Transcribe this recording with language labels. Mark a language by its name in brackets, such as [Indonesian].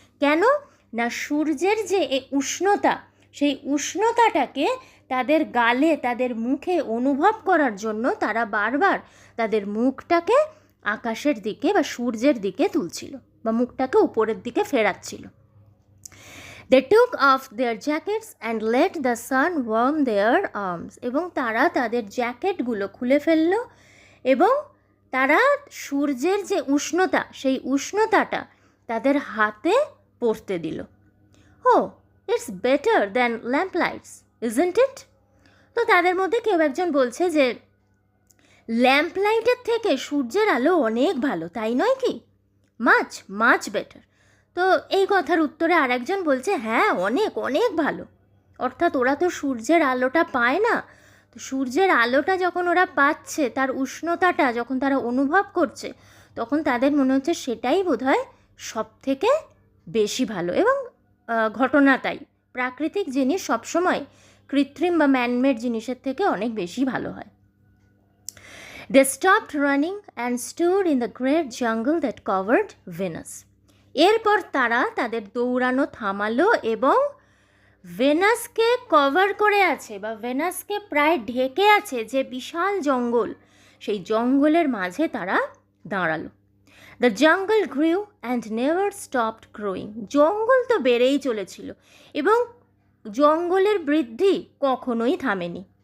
[Bangla] কেন না, সূর্যের যে উষ্ণতা, সেই উষ্ণতাটাকে তাদের গালে, তাদের মুখে অনুভব করার জন্য তারা বারবার তাদের মুখটাকে আকাশের দিকে বা সূর্যের দিকে তুলছিল বা মুখটাকে উপরের দিকে ফেরাচ্ছিল. [English] They took off their jackets and let the sun warm their arms. [Bangla] এবং তারা তাদের জ্যাকেটগুলো খুলে ফেলল এবং তারা সূর্যের যে উষ্ণতা, সেই উষ্ণতাটা তাদের হাতে পড়তে দিল. [English] Oh, it's better than lamp lights, isn't it? [Bangla] তো তাদের মধ্যে কেউ একজন বলছে যে ল্যাম্প লাইটের থেকে সূর্যের আলো অনেক ভালো, তাই নয় কি? [English] Much much better. [Bangla] তো এই কথার উত্তরে আরেকজন বলছে হ্যাঁ, অনেক অনেক ভালো. অর্থাৎ ওরা তো সূর্যের আলোটা পায় না, তো সূর্যের আলোটা যখন ওরা পাচ্ছে, তার উষ্ণতাটা যখন তারা অনুভব করছে, তখন তাদের মনে হচ্ছে সেটাই বোধহয় সব থেকে বেশি ভালো. এবং ঘটনা তাই, প্রাকৃতিক জিনিস সবসময় কৃত্রিম বা ম্যানমেড জিনিসের থেকে অনেক বেশি ভালো হয়. [English] They stopped running and stood in the great jungle that covered Venus. [Bangla] এরপর তারা তাদের দৌড়ানো থামালো এবং ভেনাসকে কভার করে আছে বা ভেনাসকে প্রায় ঢেকে আছে যে বিশাল জঙ্গল, সেই জঙ্গলের মাঝে তারা দাঁড়ালো. [English] The jungle grew and never stopped growing. [Bangla] জঙ্গল তো বেড়েই চলেছিল এবং জঙ্গলের বৃদ্ধি কখনোই থামেনি.